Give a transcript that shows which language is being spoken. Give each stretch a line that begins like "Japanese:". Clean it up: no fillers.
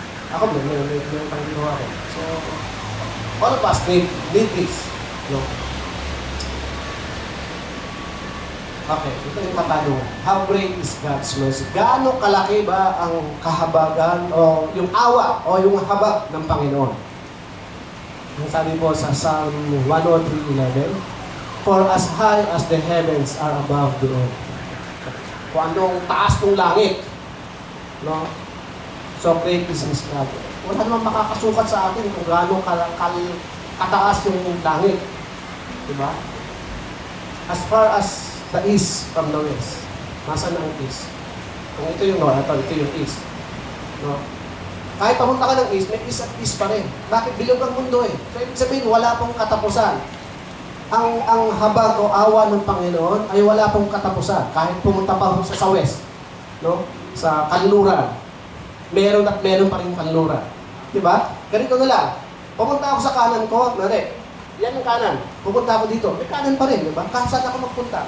Filipino: Ako, may utang dito ako.
English: So, all of us need this. No? Okay,
Filipino: ito yung katanungan.
English: How great is God's mercy?
Filipino: Gaano kalaki ba ang kahabagan o yung awa o yung habag ng Panginoon? Ang sabi po sa
English: Psalm 103:11, for as high as the heavens are above the earth.
Filipino: Kung anong taas ng langit, no?
English: So great is His love.
Filipino: Wala naman makakasukat sa atin kung gaano kataas yung langit. Diba?
English: As far as the east from the west.
Filipino: Nasaan ang
English: east?
Filipino: Kung ito yung north, ito yung east. No? Kahit pamunta ka ng east, may east at east pa rin. Bakit? Bilog ang mundo eh. So, ibig sabihin, wala pong katapusan. Ang habag o awa ng Panginoon ay wala pong katapusan. Kahit pumunta pa sa west, no? Sa kanluran. Meron at meron pa rin kanluran. Diba? Ganito na lang. Pumunta ako sa kanan ko, nari. Yan ang kanan. Pupunta ako dito. May kanan pa rin, di ba? Saan ako magpunta?